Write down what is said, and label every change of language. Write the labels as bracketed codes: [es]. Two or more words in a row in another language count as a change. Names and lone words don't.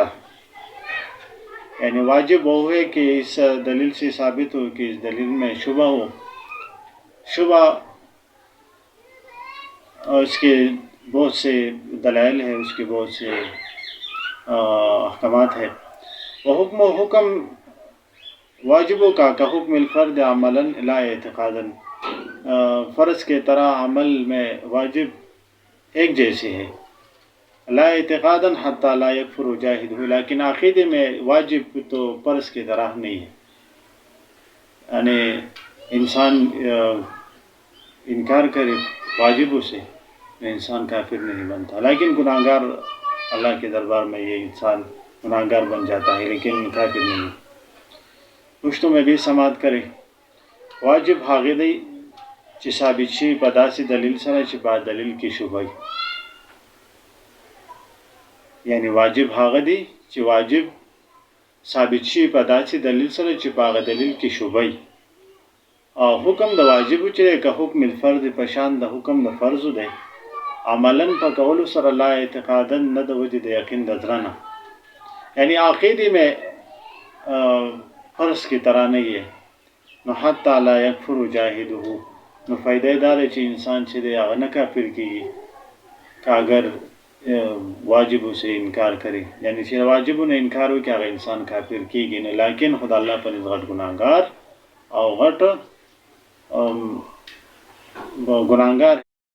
[ur] یعنی واجب وہ ہے کہ اس دلیل سے ثابت ہو کہ اس دلیل میں شبہ ہو، شبہ اس کے بہت سے دلائل ہیں، اس کے بہت سے احکامات ہیں۔ حکم واجبوں کا [ar] حکم الفرد عملا لا اعتقادا، [ur] فرض کے طرح عمل میں واجب ایک جیسے ہے، [ar] لا اعتقادا حتی لا یکفر جاہدہ، [ur] لیکن عقیدے میں واجب تو فرض کی طرح نہیں ہے، یعنی انسان انکار کرے واجبوں سے انسان کافر نہیں بنتا، لیکن گناہگار اللہ کے دربار میں یہ انسان گناہگار بن جاتا ہے لیکن کافر نہیں۔ پشتوں میں بھی سماعت کرے، [ps] واجب هغه دی چې ثابت شي په داسې دلیل سره چې با دلیل کې شبهه، یعنی واجب هغه دی چې واجب ثابت شي په داسې دلیل سره چې په هغه دلیل کې شبهه، او حکم د واجب چې که [ar] حکم الفرد [ps] په شان د حکم د فرض دی، عملا په کولو سره [ar] لا اعتقادا، [ps] نه د وجې د یقین د زړه نه، [ur] یعنی عقیدے میں فرض کی طرح نہیں ہے، [ps] نو [ar] حتی لا یکفر جاہدہ، [ps] نو [ur] فائدہ دار ہے [ps] چې انسان چې دی هغه نه کافر کیږي که [ur] اگر واجبو سے انکار کرے، [ps] یعنی چې واجبو نه انکار وکړي هغه انسان کافر کیږي نه، لیکن خدا الله په نزد غټ ګناهګار او غټ ګناهګار